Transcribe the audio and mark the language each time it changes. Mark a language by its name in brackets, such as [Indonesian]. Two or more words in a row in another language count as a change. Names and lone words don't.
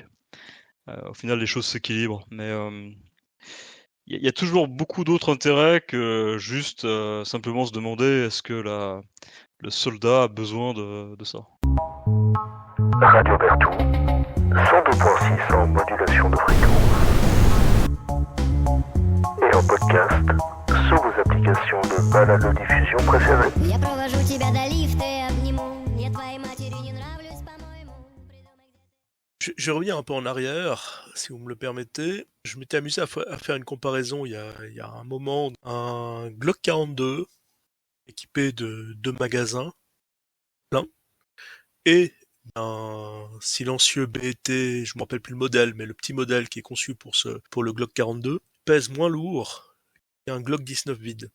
[French] Au final les choses s'équilibrent, mais il y a toujours beaucoup d'autres intérêts que juste, simplement se demander est-ce que le soldat a besoin de ça? Radio Bertou, 102.6 en modulation de fréquence. Et en podcast sous vos applications de baladodiffusion préférées. [Russian] Я провожу тебя до лифта и обниму. Я твоей матери не нравлюсь, по-моему. [French] Je reviens un peu en arrière, si vous me le permettez. Je m'étais amusé à faire une comparaison il y a un moment. Un Glock 42 équipé de 2 magasins pleins et un silencieux BT, je ne me rappelle plus le modèle, mais le petit modèle qui est conçu pour le Glock 42, pèse moins lourd qu'un Glock 19 vide.